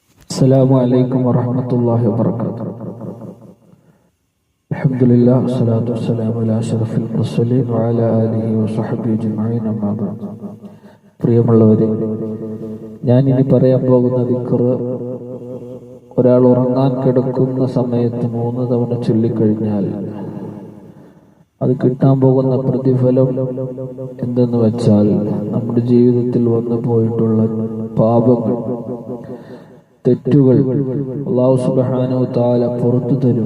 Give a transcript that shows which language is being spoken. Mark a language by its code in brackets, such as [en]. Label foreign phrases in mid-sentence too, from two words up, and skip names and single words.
[ar] السلام عليكم ورحمة الله وبركاته. الحمد لله والصلاة والسلام على أشرف المرسلين وعلى آله وصحبه أجمعين أما بعد. [ml] പ്രിയമുള്ളവരെ, ഞാനിനി പറയാൻ പോകുന്ന ദിക്ർ ഒരാൾ ഉറങ്ങാൻ കിടക്കുന്ന സമയത്ത് 3 തവണ ചൊല്ലിക്കഴിഞ്ഞാൽ അത് കിട്ടാൻ പോകുന്ന പ്രതിഫലം എന്തെന്ന് വെച്ചാൽ, നമ്മുടെ ജീവിതത്തിൽ വന്നു പോയിട്ടുള്ള പാപങ്ങൾ, തെറ്റുകൾ [ar] الله سبحانه تعالى [ml] പുറത്തു തരും.